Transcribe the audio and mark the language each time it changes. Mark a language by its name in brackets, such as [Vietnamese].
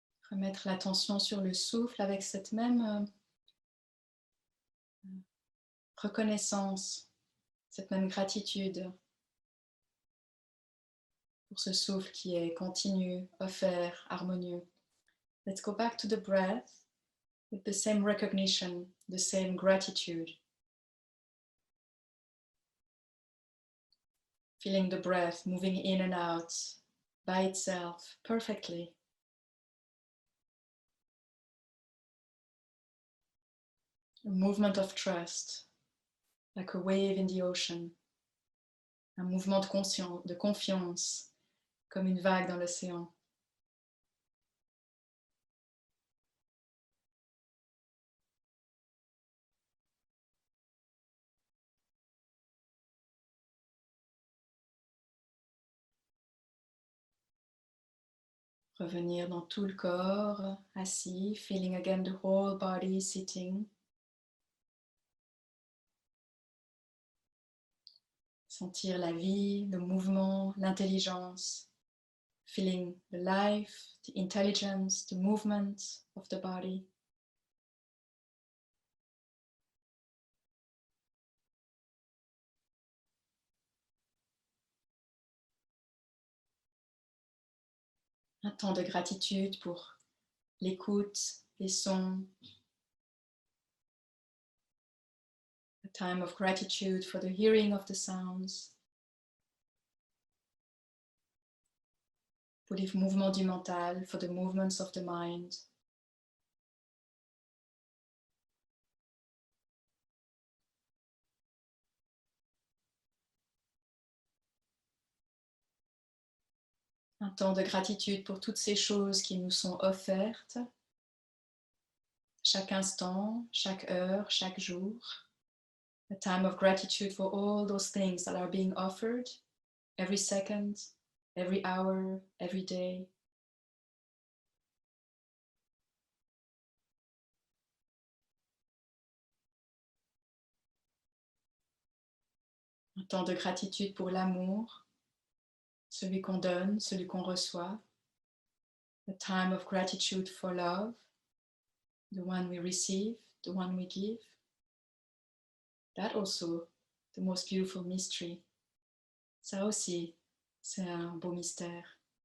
[French] Remettre l'attention sur le souffle avec cette même reconnaissance, cette même gratitude pour ce souffle qui est continu, offert, harmonieux. [English] Let's go back to the breath with the same recognition, the same gratitude. Feeling the breath moving in and out by itself perfectly. A movement of trust, like a wave in the ocean. [French] Un mouvement de confiance, comme une vague dans l'océan. Revenir dans tout le corps, assis, [English] feeling again the whole body sitting. [French] Sentir la vie, le mouvement, l'intelligence. [English] Feeling the life, the intelligence, the movement of the body. [French] Un temps de gratitude pour l'écoute, les sons. [English] A time of gratitude for the hearing of the sounds. [French] Pour les mouvements du mental, [English] for the movements of the mind. [French] Un temps de gratitude pour toutes ces choses qui nous sont offertes, chaque instant, chaque heure, chaque jour. [English] A time of gratitude for all those things that are being offered every second, every hour, every day. [French] Un temps de gratitude pour l'amour, celui qu'on donne, celui qu'on reçoit. [English] A time of gratitude for love, the one we receive, the one we give. That also, the most beautiful mystery. [French] Ça aussi, c'est un beau mystère.